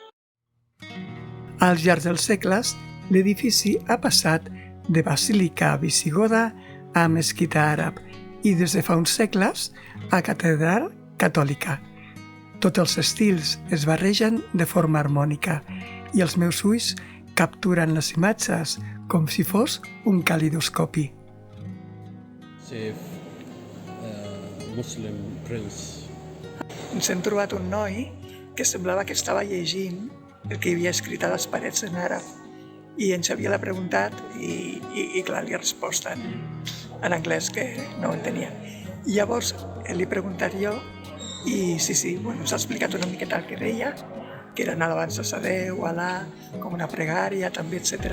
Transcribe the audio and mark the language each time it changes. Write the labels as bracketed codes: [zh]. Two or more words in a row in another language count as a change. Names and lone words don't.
[ca] Al llarg dels segles, l'edifici ha passat de basílica visigoda a mesquita àrab i des de fa uns segles a catedral catòlica. Tots els estils es barregen de forma harmònica i els meus ulls capturen les imatges com si fos un calidoscopi. [en] Safe Muslim prince. [ca] Ens hem trobat un noi que semblava que estava llegint el que hi havia escrit a les parets en àrab i en Xavier l'ha preguntat i clar, li ha respost en anglès que no ho entenia. I llavors li he preguntat jo i sí, bueno, ens ha explicat una miqueta el que deia, que eren alabances a Déu, a Alà, com una pregària també, etc.